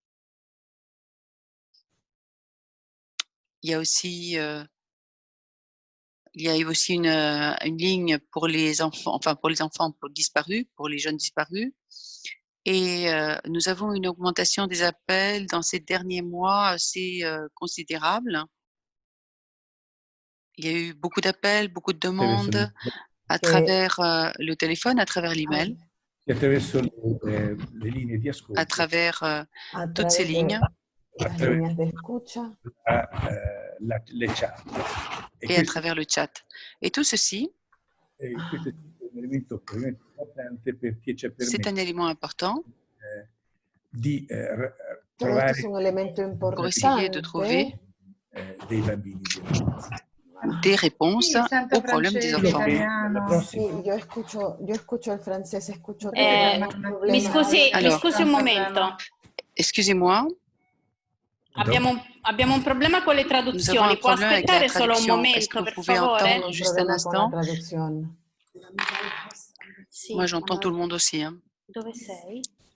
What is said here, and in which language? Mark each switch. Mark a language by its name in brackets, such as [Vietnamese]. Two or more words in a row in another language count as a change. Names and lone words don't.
[French] Il y a aussi une ligne pour les enfants, pour disparus, pour les jeunes disparus. Et nous avons une augmentation des appels dans ces derniers mois assez considérable. Il y a eu beaucoup d'appels, beaucoup de demandes à travers le téléphone, à travers l'email, [Italian] attraverso le linee di ascolto, [French] à travers toutes ces lignes le chat. et à travers le chat. Et tout ceci, c'est un élément important pour essayer de trouver des réponses aux problèmes des enfants. [Italian] Mi scusi un momento. [French] Excusez-moi. [Italian] Abbiamo un problema con le traduzioni. Può aspettare solo un momento, per favore? [French] Juste un instant. [Italian] Sì, [French] Moi, j'entends tout le monde aussi. Hein. [Italian] Dove sei?